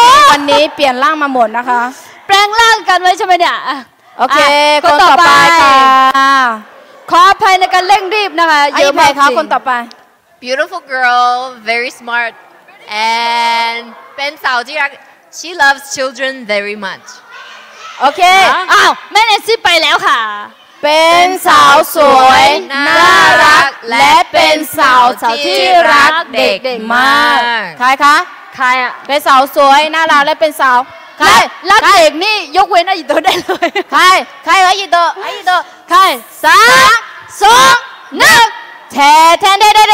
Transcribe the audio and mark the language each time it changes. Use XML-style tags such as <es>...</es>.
<th>วันนี้เปลี่ยนร่างมาหมดนะคะ แปลงร่างกันไว้ใช่ไหมเนี่ยโอเคคนต่อไปค่ะขออภัยในการเร่งรีบนะคะเยอะมากคนต่อไป</th> <en>Beautiful girl very smart and</en> <th>เป็นสาวที่รัก</th> <en>she loves children very much</en> <th>โอเคอ้าวแม่เนซี่ไปแล้วค่ะ เป็นสาวสวยน่ารักและเป็นสาวที่รักเด็กๆมากใครคะใครอ่ะเป็นสาวสวยน่ารักและเป็นสาวใครรักเด็กนี่ยกเว้นไอ้ยีโตได้เลยใครไอ้ยีโตใคร3 2 1แทนเด้</th>